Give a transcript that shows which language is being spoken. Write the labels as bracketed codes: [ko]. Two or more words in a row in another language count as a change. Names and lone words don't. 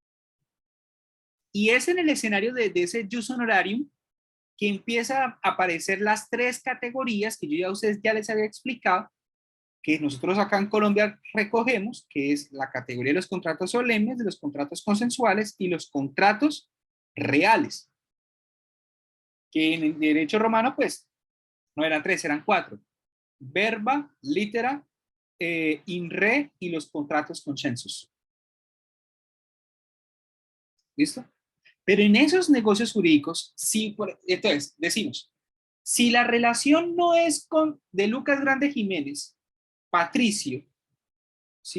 [es] Y es en el escenario de ese [la] jus honorarium [es] que empieza a aparecer las tres categorías que yo ya a ustedes ya les había explicado, que nosotros acá en Colombia recogemos, que es la categoría de los contratos solemnes, de los contratos consensuales y los contratos reales. Que en el derecho romano, pues, no eran tres, eran cuatro. [la] Verba, litera, in re [es] y los contratos [la] consensus. [es] ¿Listo? Pero en esos negocios jurídicos, sí, entonces, decimos, si la relación no es de Lucas Grande Jiménez, Patricio, ¿sí?